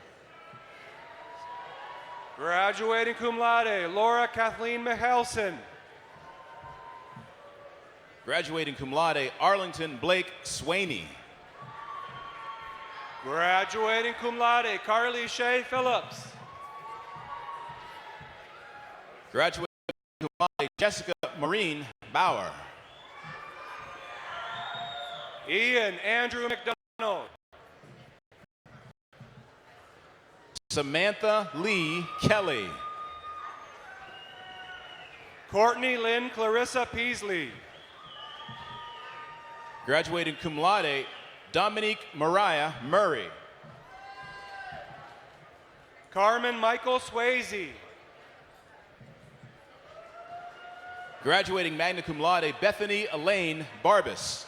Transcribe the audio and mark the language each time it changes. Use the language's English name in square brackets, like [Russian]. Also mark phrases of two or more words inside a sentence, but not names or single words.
[English] Graduating [Latin] cum laude, [English] Laura Kathleen Michaelson. Graduating [Latin] cum laude, [English] Arlington Blake Swaney. Graduating [Latin] cum laude, [English] Carly Shea Phillips. Graduating [Latin] cum laude, [English] Jessica Maureen Bauer. Ian Andrew McDonald. Samantha Lee Kelly. Courtney Lynn Clarissa Peasley. Graduating [Latin] cum laude, [English] Dominique Mariah Murray. Carmen Michael Swayze. Graduating [Latin] magna cum laude, [English] Bethany Elaine Barbas.